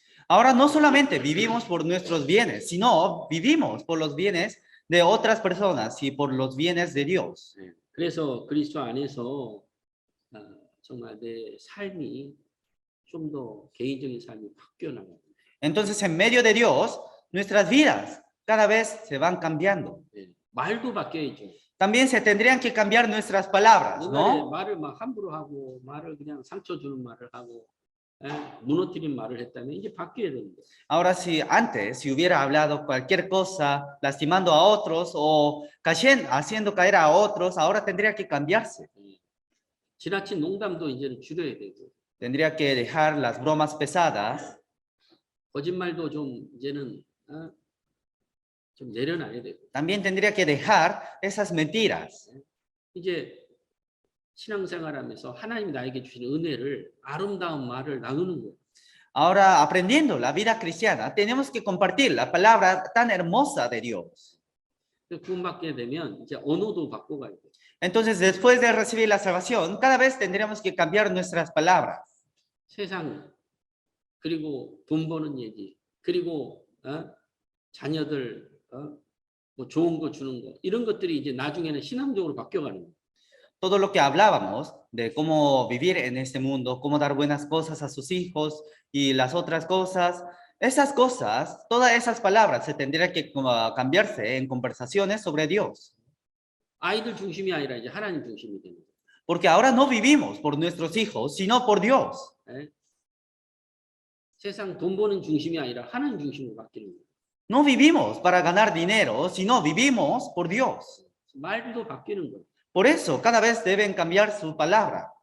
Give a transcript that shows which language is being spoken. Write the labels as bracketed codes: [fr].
[es] Ahora no solamente vivimos por nuestros bienes, sino vivimos por los bienes de otras personas y por los bienes de Dios. [ko] 그래서 그리스도 안에서 정말 내 삶이 좀 더 개인적인 삶이 바뀌어 나가요. [es] Entonces, en medio de Dios, nuestras vidas cada vez se van cambiando. [ko] 말도 바뀌어야죠. [es] También se tendrían que cambiar nuestras palabras, [ko] 옛날에 [es] ¿no? [ko] 말을 막 함부로 하고 말을 그냥 상처 주는 말을 하고 무너뜨린 말을 했다면 이제 바뀌어야 됩니다. [es] Ahora, si hubiera hablado cualquier cosa, lastimando a otros o haciendo caer a otros, ahora tendría que cambiarse. [ko] 지나친 농담도 이제는 줄여야 되고 [es] Tendría que dejar las bromas pesadas. [ko] 거짓말도 좀 이제는 좀 내려놔야 되고 [es] También tendría que dejar esas mentiras. [ko] 이제 신앙생활하면서 하나님이 나에게 주신 은혜를 아름다운 말을 나누는 거예요. [es] Ahora, aprendiendo la vida cristiana, tenemos que compartir la palabra tan hermosa de Dios. [ko] 구원받게 되면 이제 언어도 바꿔가야 돼요. [es] Entonces, después de recibir la salvación, cada vez tendremos que cambiar nuestras palabras. [ko] 세상 그리고 돈 버는 얘기, 그리고 자녀들 뭐 좋은 거 주는 거 이런 것들이 이제 나중에는 신앙적으로 바뀌어가는 거예요. [es] Todo lo que hablábamos de cómo vivir en este mundo, cómo dar buenas cosas a sus hijos y las otras cosas, esas cosas, todas esas palabras se tendrían que cambiarse en conversaciones sobre Dios. [ko] 아이들 중심이 아니라 이제 하나님 중심이 되는 거예요. [es] Porque ahora no vivimos por nuestros hijos, sino por Dios. [ko] 예? 세상 돈 버는 중심이 아니라 하나님 중심으로 바뀌는 거예요. [es] No vivimos para ganar dinero, sino vivimos por Dios. [ko] 말도 바뀌는 거예요. [es] Por eso, cada vez deben cambiar su palabra.